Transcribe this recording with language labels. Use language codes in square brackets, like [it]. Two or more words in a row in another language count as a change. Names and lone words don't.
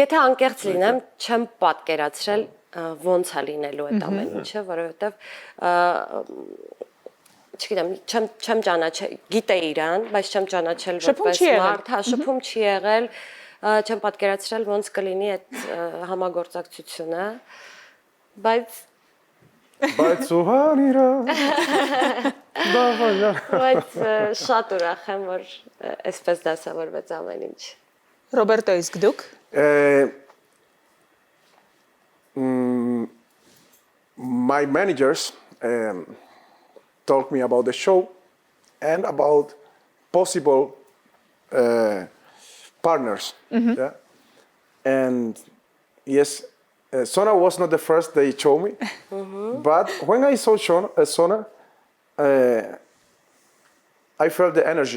[hy] Եթե անկեղծ լինեմ, չեմ պատկերացրել ոնց է լինելու այդ ամեն ինչը, որովհետև չգիտեմ, չեմ ճանաչել, գիտեի իրան, բայց չեմ ճանաչել որպես մարդ, հա, շփում չի եղել, չեմ պատկերացրել ոնց կլինի այդ համագործակցությունը, բայց ուղան իրա։ Բայց շատ ուրախ եմ, որ այսպես դասավորվեց ամեն ինչ։ Ռոբերտո, իսկ դուք։ [en] My managers told me about the show and about possible partners. Yeah? And yes, Sona was not the first they showed me, but when I saw Sona, I felt the energy.